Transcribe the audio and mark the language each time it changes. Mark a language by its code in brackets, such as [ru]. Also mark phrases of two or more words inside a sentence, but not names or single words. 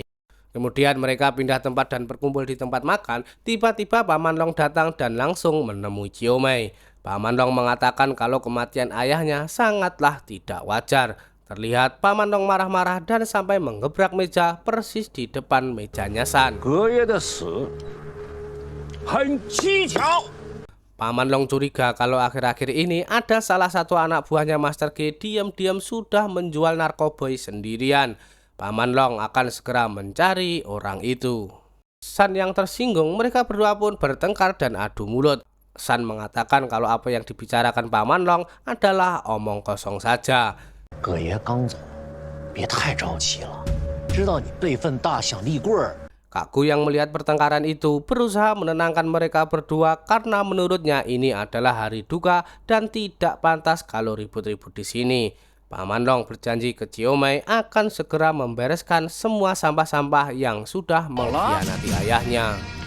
[id] Kemudian mereka pindah tempat dan berkumpul di tempat makan. Tiba-tiba Paman Long datang dan langsung menemui Jiomai. Paman Long mengatakan kalau kematian ayahnya sangatlah tidak wajar. Terlihat Paman Long marah-marah dan sampai menggebrak meja persis di depan mejanya San. [zh] 隔夜的死很蹊跷。 [id] Paman Long curiga kalau akhir-akhir ini ada salah satu anak buahnya Master G diam-diam sudah menjual narkoboy sendirian. Paman Long akan segera mencari orang itu. San yang tersinggung, mereka berdua pun bertengkar dan adu mulut. San mengatakan kalau apa yang dibicarakan Paman Long adalah omong kosong saja. [zh] 葛爷刚走，别太着急了，知道你辈分大，想立棍儿。 [id] Kakku yang melihat pertengkaran itu berusaha menenangkan mereka berdua karena menurutnya ini adalah hari duka dan tidak pantas kalau ribut-ribut di sini. Paman Long berjanji ke Jiomai akan segera membereskan semua sampah-sampah yang sudah mengkhianati ayahnya.